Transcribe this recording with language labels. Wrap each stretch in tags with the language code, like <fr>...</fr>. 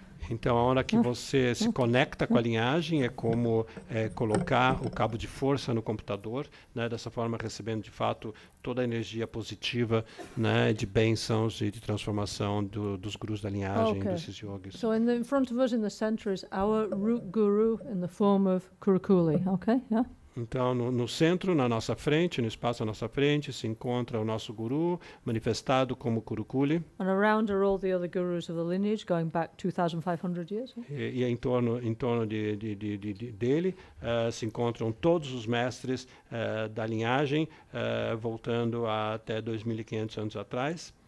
<pt>Então, a hora que você se conecta com a linhagem é como colocar o cabo de força no computador, né? Dessa forma recebendo de fato toda a energia positiva, né? De bênçãos e de transformação dos gurus da linhagem, desses yogis.</pt> <en>So in front of us in the center is our root guru in the form of Kurukulle, okay? Yeah?</en> <pt>Então, no centro, na nossa frente, no espaço à nossa frente, se encontra o nosso guru, manifestado como Kurukulle.</pt> <en>And around are all the other gurus of the lineage, going back 2,500 years.</en> <pt>E em torno dele se encontram todos os mestres da linhagem, voltando até 2.500 anos atrás.</pt>